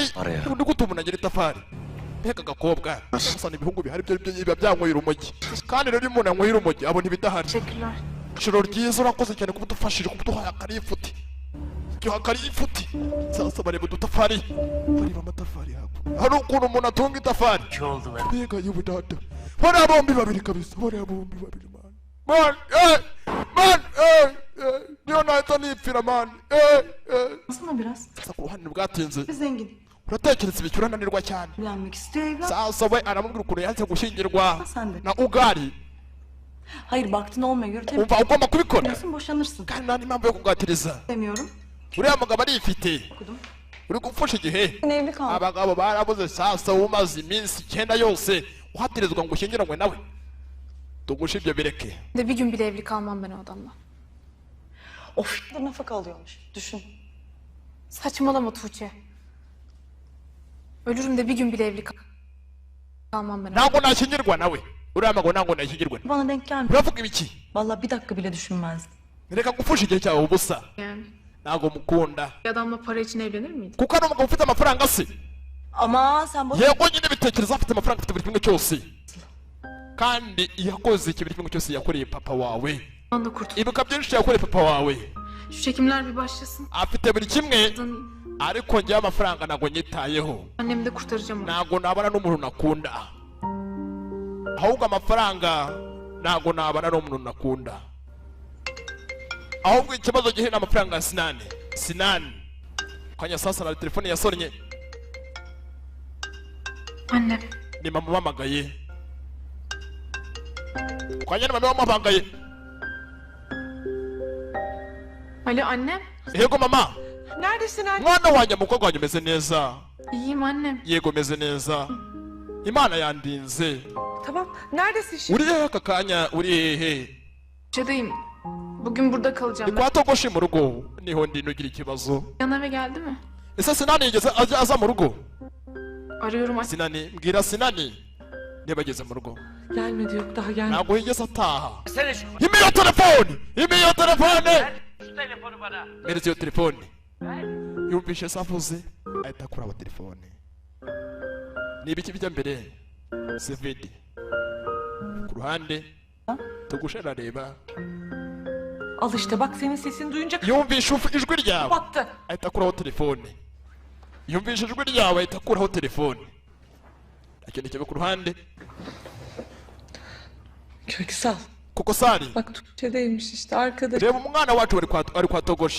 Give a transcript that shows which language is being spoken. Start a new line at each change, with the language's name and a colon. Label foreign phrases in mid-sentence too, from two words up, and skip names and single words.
Kinyarwanda: undi gute umuntu agira itafari mbega agakobwa sasa ibihungu bihari byo byanywera urumogi kandi rero umuntu anywera urumogi abona ibidahari ijoro ryiza urakoze cyane kuba udufashije kuba uduhaye akarifuti ifuti sasa bareba udutafari bareba amatafari hakuno hari ukuntu umuntu atunga itafari mbega y'ubudada bariya bombi babiri kabisa bariya bombi babiri man niyo nahita nipfira man sasa ku ruhande bwatinze uratekereza ibicyo urananirwa cyane sasa we aramubwira ukuntu yanze gushyingirwa na ugari
Turkish: Hayır baktın olmuyor yürü.
Kinyarwanda: umva ugomba kubikora
Turkish: Boşanırsın.
Kinyarwanda: kandi nta n'impamvu yo kugatiriza
Turkish: Demiyorum.
Kinyarwanda: uriya mugabo arifite uri gupfusha igihe abagabo barabuze sasa umaze iminsi 9 yose uhatirizwa ngo ushyingiranywe nawe tugusha ibyo bireke
Turkish: De bir gün bile evli kalmam ben o adamla. Of da nafaka alıyormuş. Düşün. Saçmalama Tuğçe. Ölürüm de bir gün bile evli kalmam ben.
Kinyarwanda: ntabwo nashyingirwa nawe uriya mugabo ntabwo nashyingirwa nawe
Turkish: Bana denk gelmiyor.
Kinyarwanda: uravuga ibiki
Turkish: Vallahi bir dakika bile düşünmezdim.
Kinyarwanda: reka gupfusha igihe cyawe ubusa
Turkish: Yani
Kinyarwanda: ntabwo mukunda
Turkish: bir adamla para için evlenir miydin?
Kinyarwanda: kuko ari umugabo ufite amafaranga se
Turkish: Ama sen boş...
Kinyarwanda: yego nyine bitekereza afite amafaranga afite buri kimwe cyose kandi yakoze iki buri kimwe cyose yakoreye papa wawe
Turkish: Ondan kurtul.
Kinyarwanda: ibuka byinshi yakoreye papa wawe
Turkish: Şu çekimler bir başlasın.
Kinyarwanda: afite buri kimwe ariko njyewe amafaranga ntabwo nyitayeho
Turkish: Annemi de kurtaracağım onu.
Kinyarwanda: ntabwo nabana n'umuntu nakunda ahubwo amafaranga ntabwo nabana n'umuntu nakunda ahubwo ikibazo gihe n'amafaranga ya Sinani kanya sasa na telefone yasonnye
Turkish: Annem.
Kinyarwanda: ni mama wamagaye kanya ni mama wamagaye
Turkish: Alo annem.
Kinyarwanda: yego mama
Turkish: Neredesin anne?
Kinyarwanda: mwana wanjye mukobwa wanjye umeze neza
Turkish: İyiyim annem.
Kinyarwanda: yego meze neza imana yandinze
Turkish: Tamam. Neredesin şimdi?
Kinyarwanda: uri hehe aka kanya uri hehe
Turkish: Çadayım. Bugün burada kalacağım ni ben.
Kinyarwanda: kwa togoshi mu rugo niho ndi nugira ikibazo
Turkish: Yan eve geldi mi?
Kinyarwanda: ese Sinani yigeze aza mu rugo
Turkish: Arıyorum
Kinyarwanda: Sinani mbwira Sinani niba ageze mu rugo
Turkish: Gelmedi yok daha gelmedi.
Kinyarwanda: ntabwo yigeze ataha impa iyo telefone impa iyo telefone
Turkish: Şu telefonu bana.
Kinyarwanda: mereza iyo telefone yumvishe se avuze ahita akuraba telefone ni ibiki bijya mbere sevedi ku ruhande tugushe arareba
Turkish: Al işte bak senin sesini duyunca
Kinyarwanda: yumvishe ijwi ryawe
Turkish: battı.
Kinyarwanda: ahita akuraho telefone yumvishe ijwi ryawe ahita akuraho telefone akindi kibe ku ruhande
Turkish: Köksal.
Kinyarwanda: kuko sari
Turkish: Bak Türkçedeymiş işte arkadaş.
Kinyarwanda: reba umwana wacu ari kwa togoshi